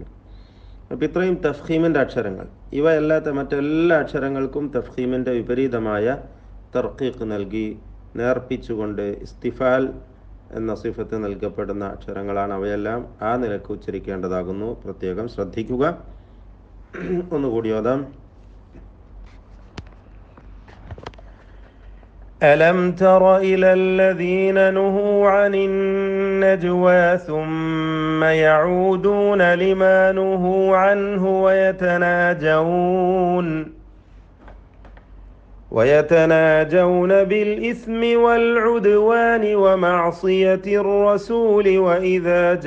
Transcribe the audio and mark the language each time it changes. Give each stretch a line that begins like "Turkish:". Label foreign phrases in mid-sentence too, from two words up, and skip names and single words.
Malayalam: അപ്പം ഇത്രയും തഫ്ഖീമിൻ്റെ അക്ഷരങ്ങൾ. ഇവ അല്ലാത്ത മറ്റെല്ലാ അക്ഷരങ്ങൾക്കും തഫ്ഖീമിൻ്റെ വിപരീതമായ തർക്കീഖ് നൽകി നേർപ്പിച്ചുകൊണ്ട് ഇസ്തിഫാൽ എന്ന സിഫത്ത് നൽകപ്പെടുന്ന അക്ഷരങ്ങളാണ്. അവയെല്ലാം ആ നിലക്ക് ഉച്ചരിക്കേണ്ടതാകുന്നു. പ്രത്യേകം ശ്രദ്ധിക്കുക. ഒന്നുകൂടി ഓതാം.
Arabic: ألم تر إلى الذين نهوا عن النجوى ثم يعودون لما نهوا عنه ويتناجون بالإثم والعدوان ومعصية الرسول وإذا